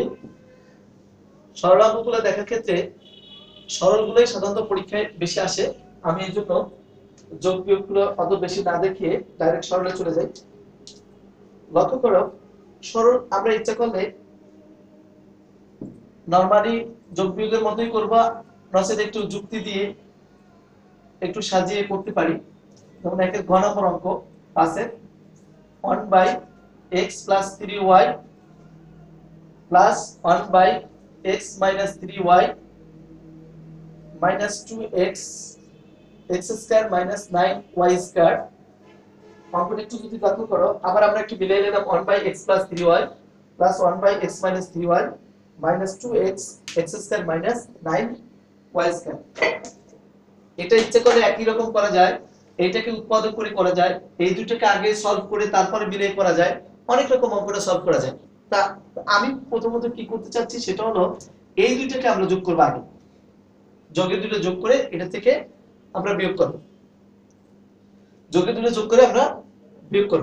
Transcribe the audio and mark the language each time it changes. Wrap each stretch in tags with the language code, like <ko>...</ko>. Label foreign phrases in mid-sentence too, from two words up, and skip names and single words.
<bn>সরল অঙ্কগুলো দেখার ক্ষেত্রে সরলগুলোই সাধারণত পরীক্ষায় বেশি আসে, আমি এর জন্য যোগ বিয়োগগুলো অত বেশি না দেখিয়ে ডাইরেক্ট সরলে চলে যাই। লক্ষ্য করো সরল আমরা ইচ্ছা করলে নরমালি যোগ বিয়োগের মতোই করবা, নচেত একটু যুক্তি দিয়ে একটু সাজিয়ে করতে পারি। যেমন একের ঘ নম্বর অঙ্ক আছে 1/x + 3y + 1/x - 3y - 2x x² - 9y²। অঙ্কটা একটু যদি লক্ষ্য করো, আবার আমরা একটু মিলিয়ে নিলাম 1/x + 3y + 1/x - 3y - 2x x² - 9y²। এটা ইচ্ছে করে একই রকম করা যায়, এইটাকে উৎপাদক করে করা যায়, এই দুটোকে আগে সলভ করে তারপরে মিলিয়ে করা যায়, অনেক রকম অঙ্কটা সলভ করা যায়। তা আমি প্রথমত কি করতে চাচ্ছি সেটা হলো এই দুটোকে আমরা যোগ করব, আগে যোগের দুটো যোগ করে এটা থেকে আমরা বিয়োগ করব, যোগের দুটো যোগ করে আমরা বিয়োগ করব।</bn>